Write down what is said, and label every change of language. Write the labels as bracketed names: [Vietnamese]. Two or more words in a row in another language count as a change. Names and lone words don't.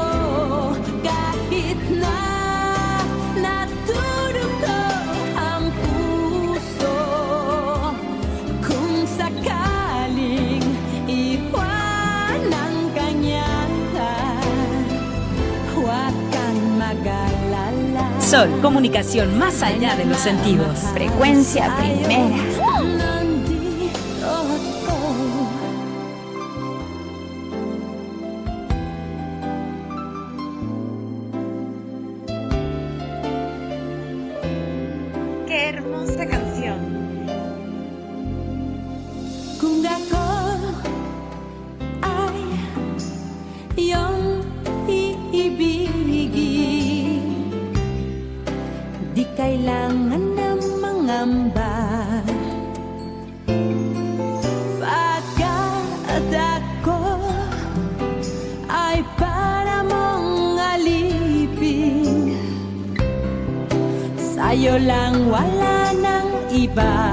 [Filipino] Kahit na natudugo ang puso. Kung sakaling iwanan ka niya, huwag kang mag-alala. [Spanish] Sol, comunicación más allá de los sentidos. Frecuencia primera. [Filipino] Nandito ako. [Spanish] Qué hermosa canción. [Filipino] Kung ako ay iyong iibigin, di kailangan na mangamba. Pagkat ako ay para mong alipin, sa'yo lang wala nang iba.